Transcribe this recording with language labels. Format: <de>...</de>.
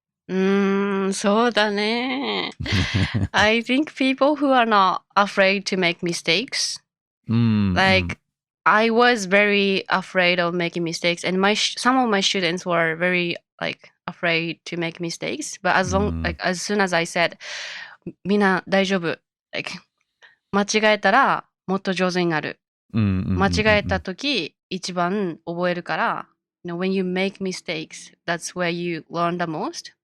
<ja>そうだね.</ja> <en>I think people who are not afraid to make mistakes. I was very afraid of making mistakes, and some of my students were very afraid to make mistakes. But as soon as I said,</en> <ja>みんな大丈夫, 間違えたらもっと上手になる. 間違えた時一番覚えるから</ja> <en>when you make mistakes, that's where you learn the most.</en>